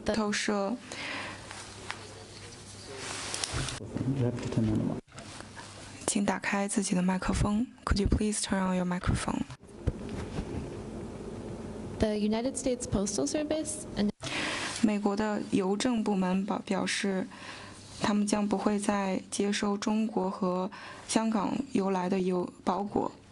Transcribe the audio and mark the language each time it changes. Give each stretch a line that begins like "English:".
Chinese: 透社 请打开自己的麦克风。
English: Could you please turn on your microphone? The United States Postal Service and
Chinese: 美国的邮政部门表示，他们将不会再接收中国和香港邮来的包裹。